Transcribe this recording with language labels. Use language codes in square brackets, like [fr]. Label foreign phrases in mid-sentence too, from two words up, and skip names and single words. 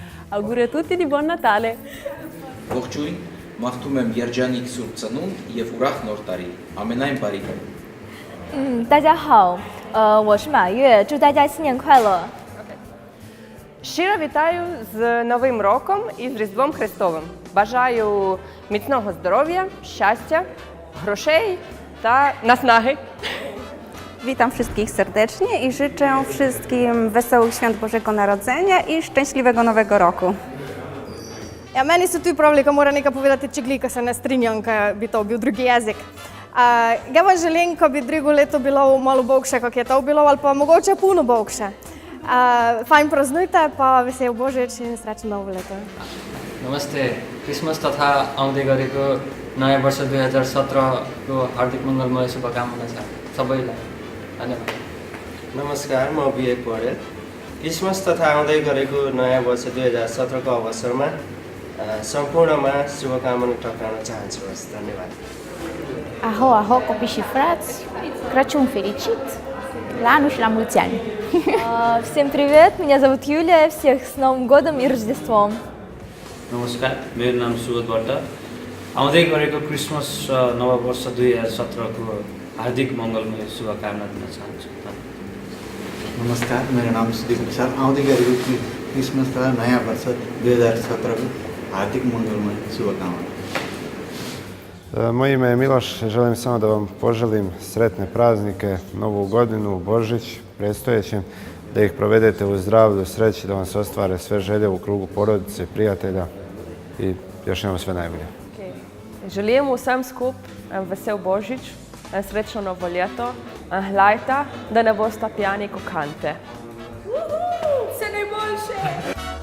[it] Auguri a tutti di buon Natale. [hy] Ողջույն, մաղթում եմ երջանիկ Սուրբ Ծնունդ եւ ուրախ Նոր տարի։ Ամենայն բարիքը։ [zh] 大家好，我是马月，祝大家新年快乐。 [uk] Щиро вітаю з Новим роком і з Різдвом Христовим. Бажаю міцного здоров'я, щастя, грошей та наснаги. [pl] Witam wszystkich serdecznie i życzę wszystkim wesołych świąt Bożego Narodzenia i szczęśliwego Nowego Roku. [sl] Ja, meni se tu pravlika mora nekaj povedati, če glika se ne strinjam, ker bi to bil drugi jezik. Ja vam želim, ko bi drugo leto bilo malo boljše, kot je to bilo, ali pa mogoče puno boljše. Fajn praznujte, pa vesel Božič in srečno novo leto. [ne] नमस्ते क्रिसमस तथा आउँदै गरेको नयाँ वर्ष 2017 को हार्दिक मङ्गलमय शुभकामना छ सबैलाई धन्यवाद नमस्कार म विवेक पौडेल क्रिसमस तथा आउँदै गरेको नयाँ वर्ष 2017 को अवसरमा सम्पूर्णमा शुभकामना टक्राउन चाहन्छु हस् धन्यवाद [ro] Aho, aho, copii și frați, Crăciun fericit, la anul și la mulți ani! [ru] Всем привет, меня зовут Юлия, всех с Новым годом и Рождеством! [ne] नमस्कार मेरो नाम सुगत भट्ट आउँदै गरेको क्रिसमस र नववर्ष 2017 को हार्दिक मङ्गलमय शुभकामना दिन चाहन्छु नमस्कार मेरो नाम सुदीप विशाल आउँदै गरेको क्रिसमस तथा नयाँ वर्ष 2017 को हार्दिक मङ्गलमय शुभकामना [sr] Moje ime je Miloš, želim samo da vam poželim sretne praznike, Novu godinu, Božić, predstojećem, da ih provedete u zdravlju, sreći, da vam se ostvare sve želje u krugu porodice, prijatelja i još jednom sve najbolje. [sl] Želim vsem skup vesel Božič, srečno novo leto, hlajta, da ne boste pijani kot kante. Vse najboljše!